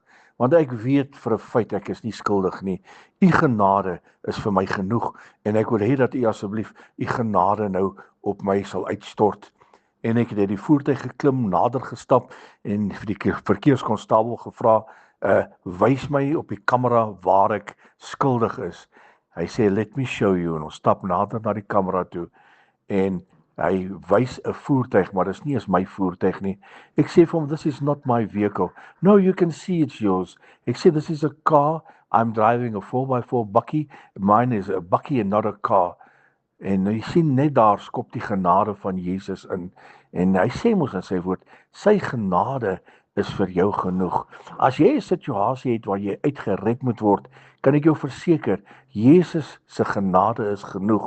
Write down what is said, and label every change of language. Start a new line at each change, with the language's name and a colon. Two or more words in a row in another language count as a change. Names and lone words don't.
Afrikaans: Want ek weet vir 'n feit ek is nie skuldig nie. U genade is vir my genoeg en ek wil hê dat u asseblief u genade nou op my sal uitstort. En ek het uit die voertuig geklim, nader gestap en vir die verkeerskonstabel gevra, wys my op die kamera waar ek skuldig is. Hy sê,
English: let me show you,
Afrikaans: en ons stap nader na die kamera toe en hy wys 'n voertuig, maar dis nie eens my voertuig nie. Ek sê vir hom,
English: this is not my vehicle. No, you can see it's yours.
Afrikaans: Ek sê,
English: this is a car. I'm driving a 4x4 bakkie. Mine is a bakkie and not a car.
Afrikaans: En jy sien net daar skop die genade van Jesus in. En hy sê mos in sy woord, sy genade is vir jou genoeg. As jy 'n situasie het waar jy uitgered moet word, kan ek jou verseker, Jesus se genade is genoeg.